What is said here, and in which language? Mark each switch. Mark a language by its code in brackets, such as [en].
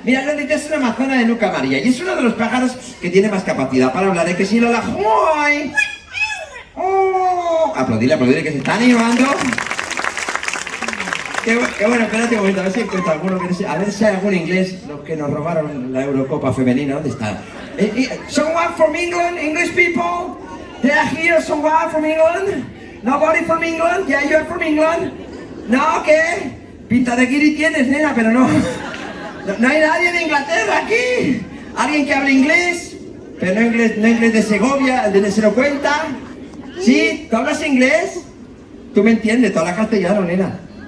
[es] Mira, Lolita es una amazona de nuca amarilla y es uno de los pájaros que tiene más capacidad para hablar. ¿Es que sí, Lola? ¡Joy! ¡Oh! Aplaudirle, que se está animando. Qué bueno, espérate un momento, a ver si encuentro alguno que no sé, a ver si hay algún inglés, los que nos robaron la Eurocopa femenina, ¿dónde está? [en] Someone from England, English people? They are here, someone from England? Nobody from England? Yeah, you are from England? [es] No, ¿qué? Pinta de guiri tienes, nena, pero no hay nadie de Inglaterra aquí. ¿Alguien que hable inglés? Pero no inglés de Segovia, el de se lo cuenta. ¿Sí? ¿Tú hablas inglés? Tú me entiendes, tú hablas castellano, nena.